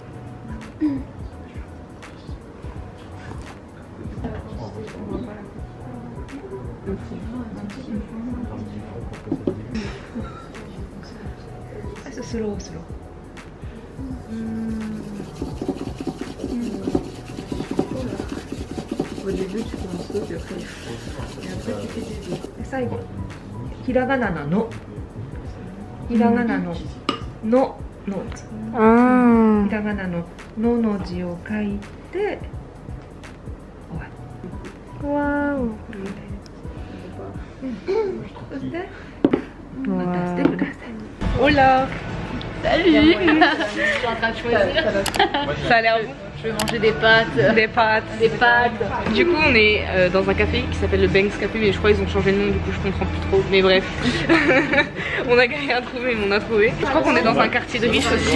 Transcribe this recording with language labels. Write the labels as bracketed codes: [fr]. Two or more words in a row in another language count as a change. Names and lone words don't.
[en] slow slow. [fr] Au début, tu fais un truc et après, tu fais des deux. [ja] 最後、ひらがなのの。ひらがなののの。ひらがなののの字を書いて終わる。わお。そしてまたしてください。 [fr] Hola. Salut. Je suis en train de choisir. Ça a l'air bon. Je vais manger des pâtes. Des pâtes. Des pâtes. Du coup on est dans un café qui s'appelle le Banks Café, mais je crois qu'ils ont changé de nom, du coup je comprends plus trop, mais bref. On a galéré à trouver mais on a trouvé. Je crois qu'on est dans un quartier de riches aussi.